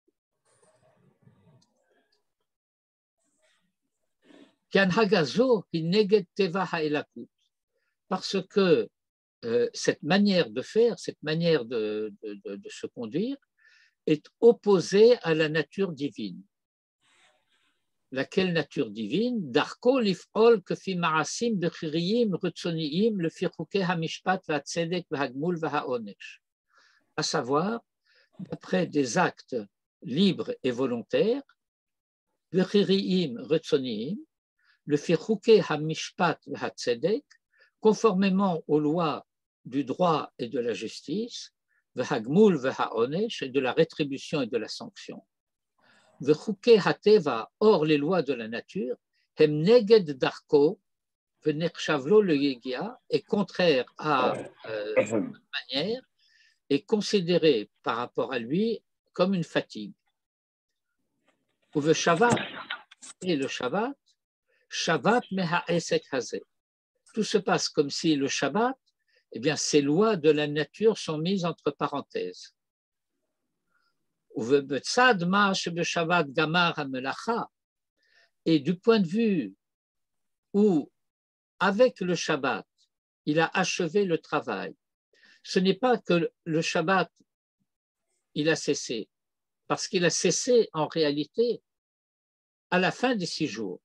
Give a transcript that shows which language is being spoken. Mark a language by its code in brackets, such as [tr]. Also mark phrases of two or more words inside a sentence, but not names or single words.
[fr] Parce que cette manière de faire, cette manière de se conduire est opposée à la nature divine. Laquelle nature divine? [he] דרכו לפעול כפי מעשים בחיריים רצוניים לפי חוקי המשפט והצדק והגמול והעונש. [fr] À savoir, d'après des actes libres et volontaires, [he] בחיריים רצוניים לפי חוקי המשפט והצדק, [fr] conformément aux lois du droit et de la justice, [he] והגמול והעונש, [fr] et de la rétribution et de la sanction. [he] וחוקי הטבע, [fr] or les lois de la nature, [he] הם נגד דרכו, ונחשב לו ליגיעה, [fr] est contraire à cette manière, est considéré par rapport à lui comme une fatigue. Ou le Shabbat, et le Shabbat, [he] שבת מהעסק הזה. [fr] Tout se passe comme si le Shabbat, eh bien, ces lois de la nature sont mises entre parenthèses. Et du point de vue où, avec le Shabbat, il a achevé le travail, ce n'est pas que le Shabbat, il a cessé, parce qu'il a cessé en réalité à la fin des 6 jours.